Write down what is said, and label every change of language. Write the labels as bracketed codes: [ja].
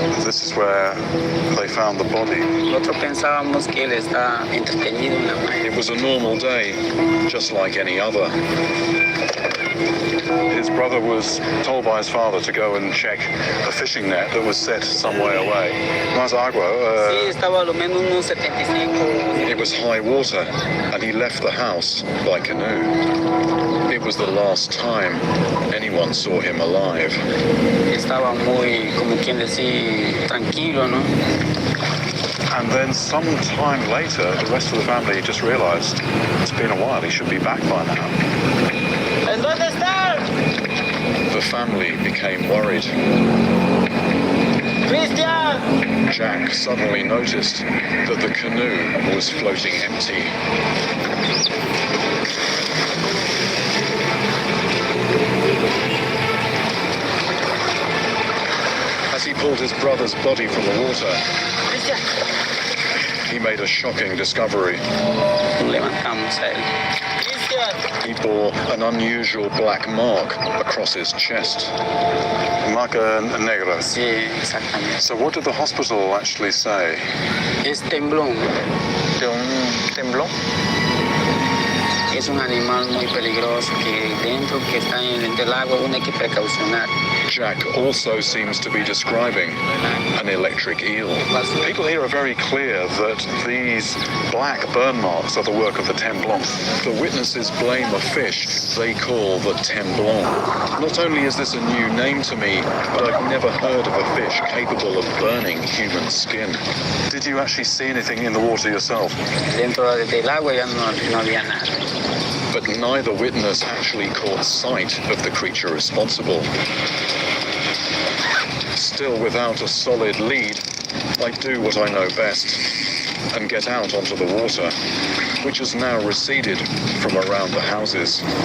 [en] this is where they found the body. [es] Nosotros pensábamos que él está entretenido en la playa. [en] It was a normal day, just like any other. His brother was told by his father to go and check a fishing net that was set some way away. [es] Mas agua, Sí, estaba a lo menos unos 75. [en] it was high water, and he left the house by canoe. It was the last time anyone saw him alive. [es] Estaba muy, como quien decir, tranquilo, ¿no? [en] And then some time later, the rest of the family just realized it's been a while, he should be back by now. [es] ¿En dónde está? [en] The family became worried. Christian! Jack suddenly noticed that the canoe was floating empty. As he pulled his brother's body from the water, he made a shocking discovery. [es] Levantamos a él. [en] He bore an unusual black mark across his chest. [es] Marca negra. Sí, exactamente. [en] So what did the hospital actually say? [es] Es temblón. ¿De un temblón? Es un animal muy peligroso que dentro que está entre el agua uno hay que precaucionar. [en] Jack also seems to be describing an electric eel. People here are very clear that these black burn marks are the work of the temblon. The witnesses blame a fish they call the temblon. Not only is this a new name to me, but I've never heard of a fish capable of burning human skin. Did you actually see anything in the water yourself? Dentro del agua ya no había nada. But neither witness actually caught sight of the creature responsible. Still without a solid lead, I do what I know best and get out onto the water, which has now receded from around the houses.